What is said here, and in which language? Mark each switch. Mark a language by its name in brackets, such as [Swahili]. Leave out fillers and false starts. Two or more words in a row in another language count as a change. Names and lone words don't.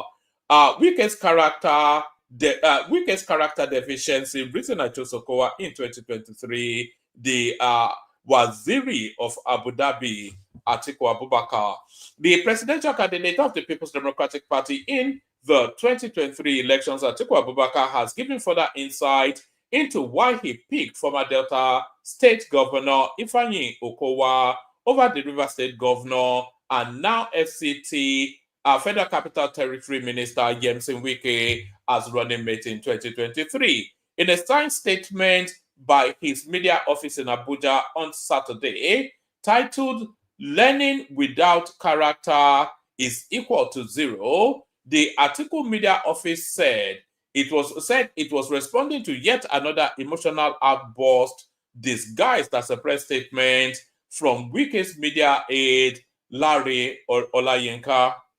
[English] Wike's character deficiency, written at Chosokoa in 2023, the Waziri of Abu Dhabi, Atiku Abubakar, the presidential candidate of the People's Democratic Party in the 2023 elections. Atiku Abubakar has given further insight into why he picked former Delta State Governor Ifeanyi Okowa over the River State Governor and now FCT, Federal Capital Territory Minister Yemsen Wike, as running mate in 2023. In a signed statement by his media office in Abuja on Saturday, titled "Learning Without Character is Equal to Zero," the Atiku media office said it was responding to yet another emotional outburst disguised as a press statement from Wike's media aide, Larry Olayinka.